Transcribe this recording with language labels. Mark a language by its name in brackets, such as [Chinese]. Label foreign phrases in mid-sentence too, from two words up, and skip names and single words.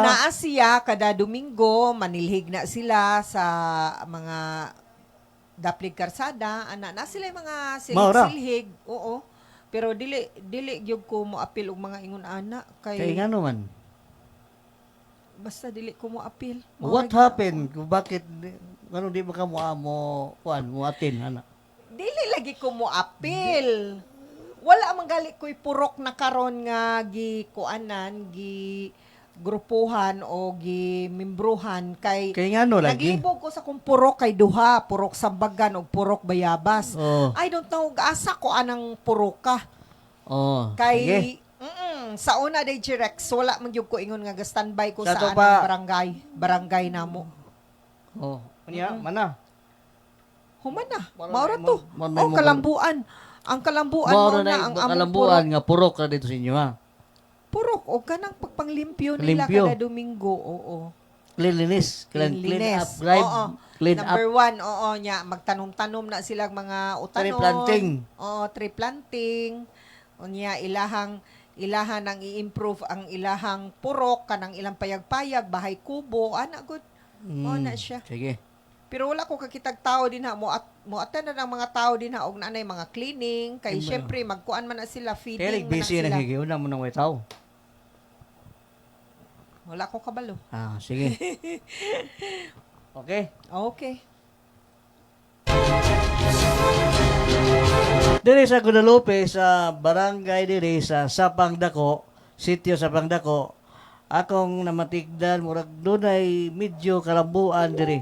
[Cebuano] Naa siya kada Domingo, manilhig na sila sa mga daplig karsada, ana na sila yung mga Maura. silhig. Oo. Pero dili gyud ko mo apil og mga ingon ana Kay kay ngano man. basta dili ko mo apil. [English] What happened? [Filipino] Bakit ano di ba [Cebuano] ka mo atin ana? Dili lagi ko mo apil. Wala man gali ko'y purok na karon nga gi kuanan, grupuhan o gimimbruhan kay Kaya nga no lagi. naglibog ko sa kung purok kay duha, purok Sambagan o purok Bayabas. Oh. [English] I don't know, [Cebuano] asa ko anang purok ka. Oh. Sige. Kay sa una day Rex, wala man gyud ko ingon nga standby ko Sa sa to anang pa- barangay namo. Oh. Kanya mana? Human na, Mao maura na- to. mao na- Oh, kalambuan. Ang kalambuan Mao mo na na ang among kalambuan nga purok ra dito sa inyo ha. purok o kanang pagpanglimpyo nila Limpyo. kada Domingo. Oo. [English] Cleanliness, clean up, Cleanliness. drive, Oo. clean Number up. 1, [Cebuano] oo nya, magtanom-tanom na silang mga utanon. [English] Tree planting. [Cebuano] Oo, [English] tree planting. [Cebuano] O nya, ilahan ang i-improve ang ilahang purok, kanang ilang payag-payag, [Filipino] bahay kubo, [Cebuano] ana good. Mao na siya. Sige. Pero wala ko kakitag tao din ha, mo attend na ng mga tao din ha, og nanay mga cleaning, kay syempre, magkuan man na sila, feeding Kaya man na busy sila. na higiuna mo ng white tao. Wala ko kabalo. Ah, sige. Okay. Okay. Diri sa Guadalupe, sa barangay diri sa Sapang Dako, sitio Sapang Dako, akong namatigdan, murag dunay medyo kalambuan diri.